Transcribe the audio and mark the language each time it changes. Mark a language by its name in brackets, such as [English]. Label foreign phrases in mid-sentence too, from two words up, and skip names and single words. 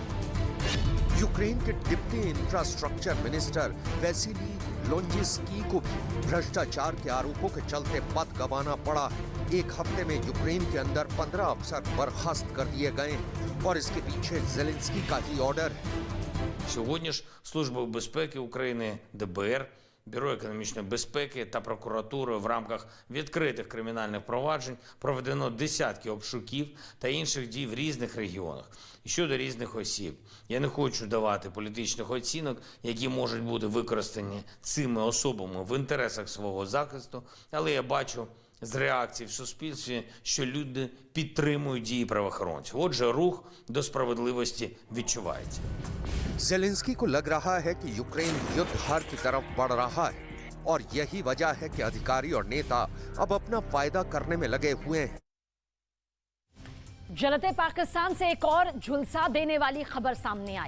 [Hindi] यूक्रेन के डिप्टी इंफ्रास्ट्रक्चर मिनिस्टर वेसिली लोंजिस्की को भी भ्रष्टाचार के आरोपों के चलते पद गंवाना पड़ा है। एक हफ्ते में यूक्रेन के अंदर 15 अफसर बर्खास्त कर दिए गए हैं और इसके पीछे ज़ेलेंस्की का ही ऑर्डर है। [Ukrainian] Сьогодні ж Службою безпеки України, ДБР, Бюро економічної безпеки та прокуратурою в рамках відкритих кримінальних проваджень проведено десятки обшуків та інших дій в різних регіонах і щодо різних осіб. Я не хочу давати політичних оцінок, які можуть бути використані цими особами в інтересах свого захисту, але я бачу з реакцій в суспільстві, що люди підтримують дії правоохоронців. Отже, рух до справедливості відчувається. [Hindi] ज़ेलेंस्की को लग रहा है कि यूक्रेन युद्ध हार की तरफ बढ़ रहा है और यही वजह है कि अधिकारी और नेता अब अपना फायदा करने में लगे हुए हैं। जलते पाकिस्तान से एक और झुलसा देने वाली खबर सामने आई।